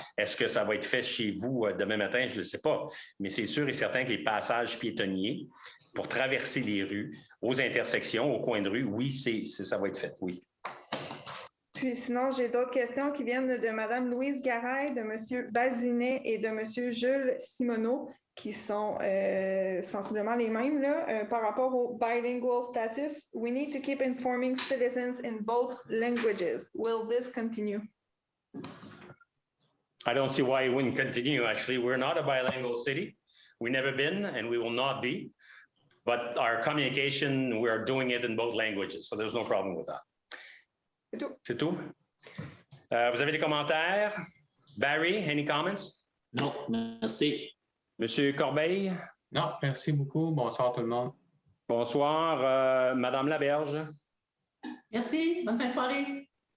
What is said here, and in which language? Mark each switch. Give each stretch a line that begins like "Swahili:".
French: Est-ce que ça va être fait chez vous demain matin? Je ne le sais pas. Mais c'est sûr et certain que les passages piétonniers pour traverser les rues, aux intersections, au coin de rue, oui, ça va être fait, oui. Puis sinon, j'ai d'autres questions qui viennent de Mme Louise Garay, de M. Bazinet et de M. Jules Simoneau, qui sont sensiblement les mêmes là, par rapport au bilingual status.
English: We need to keep informing citizens in both languages. Will this continue? I don't see why it wouldn't continue. Actually, we're not a bilingual city. We've never been, and we will not be. But our communication, we're doing it in both languages, so there's no problem with that.
French: C'est tout. C'est tout? Vous avez des commentaires?
English: Barry, any comments?
French: Non, merci. Monsieur Corbeil? Non, merci beaucoup. Bonsoir tout le monde. Bonsoir. Madame Laberge? Merci. Bonne fin de soirée.